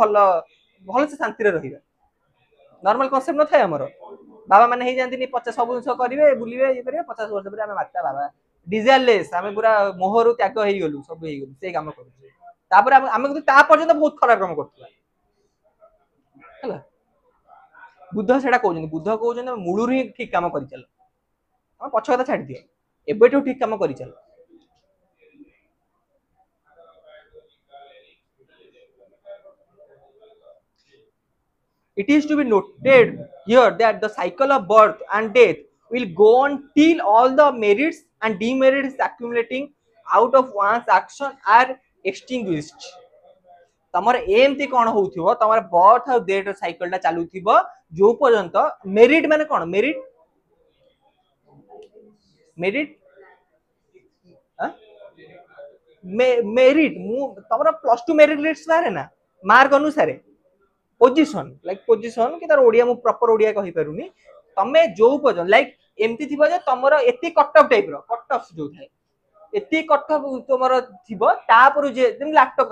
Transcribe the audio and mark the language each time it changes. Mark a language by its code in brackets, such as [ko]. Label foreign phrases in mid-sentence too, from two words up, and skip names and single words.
[or] ଭଲ ଭଲସେ ଶାନ୍ତିରେ ରହିବା [en] normal concept [or] ନଥାଏ ଆମର ବାବା ମାନେ ହେଇଯାଆନ୍ତିନି 50 ସବୁ ଜିନିଷ କରିବେ ବୁଲିବେ ଇଏ କରିବେ 50 ବର୍ଷ ପରେ ଆମେ ମାତା ବାବା ଡିଜାୟାରଲେସ୍ ଆମେ ପୁରା ମୋହରୁ ତ୍ୟାଗ ହେଇଗଲୁ ସବୁ ହେଇଗଲୁ ସେଇ କାମ କରୁଛୁ ତାପରେ ଆମେ କିନ୍ତୁ ତା ପର୍ଯ୍ୟନ୍ତ ବହୁତ ଖରାପ କାମ କରୁଥିବା ହେଲା ବୁଦ୍ଧ ସେଟା କହୁଛନ୍ତି ବୁଦ୍ଧ କହୁଛନ୍ତି ମୂଳରୁ ହିଁ ଠିକ କାମ କରିଚାଲ ଆମ ପଛ କଥା ଛାଡିଦିଅ ଏବେଠୁ ଠିକ କାମ କରିଚାଲ [en] it is to be noted here that the cycle of birth and death will go on till all the merits and demerits accumulating out of one's action are extinguished [or] ତମର ଏମିତି କଣ ହଉଥିବ ତମର ବର୍ଥ ଆଉ ଡେଥ ସାଇକେଲ ଟା ଚାଲୁଥିବ ଯୋଉ ପର୍ଯ୍ୟନ୍ତ ମେରିଟ ମାନେ କଣ ମେରିଟ ମେରିଟ ମେରିଟ ମୁଁ ତମର [en] plus two merit list [or] ବାହାରେ ନା ମାର୍କ ଅନୁସାରେ ପୋଜିସନ [en] like position [or] କି ତାର ଓଡିଆ ମୁଁ [en] proper Odia [or] କହିପାରୁନି ତମେ ଯୋଉ ପର୍ଯ୍ୟନ୍ତ ଲାଇକ ଏମିତି ଥିବ ଯେ ତମର ଏତି [en] cut off type [or] ର [en] cut off [or] ଯୋଉ ଥାଏ ଏତି [en] cut off [or] ତମର ଥିବ ତାପରୁ ଯେ ଯେମିତି ଲାପଟପ